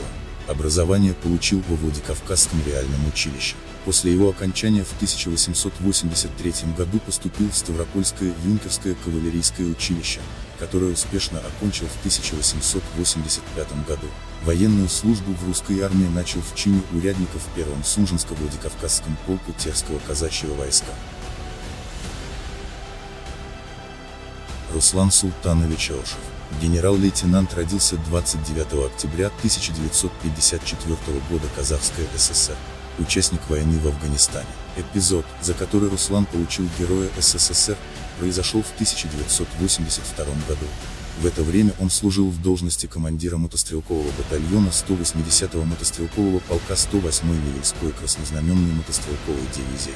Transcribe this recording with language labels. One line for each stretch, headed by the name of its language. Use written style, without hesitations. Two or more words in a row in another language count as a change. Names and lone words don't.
Russian: Образование получил во Владикавказском реальном училище. После его окончания в 1883 году поступил в Ставропольское юнкерское кавалерийское училище, которое успешно окончил в 1885 году. Военную службу в русской армии начал в чине урядника в 1-м Сунжинско-Владикавказском полку Терского казачьего войска. Руслан Султанович Алшев, генерал-лейтенант, родился 29 октября 1954 года, Казахская ССР. участник войны в Афганистане. Эпизод, за который Руслан получил Героя СССР, произошел в 1982 году. В это время он служил в должности командира мотострелкового батальона 180-го мотострелкового полка 108-й Невельской краснознаменной мотострелковой дивизии.